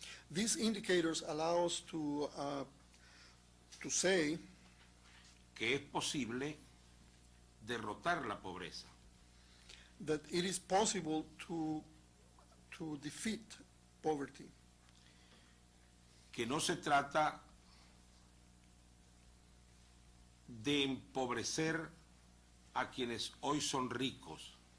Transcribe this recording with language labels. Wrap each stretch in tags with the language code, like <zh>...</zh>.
<en>These indicators allow us to say</en> <es>que es posible derrotar la pobreza.</es> <en>that it is possible to defeat poverty.</en> <es>que no se trata de empobrecer a quienes hoy son ricos,</es>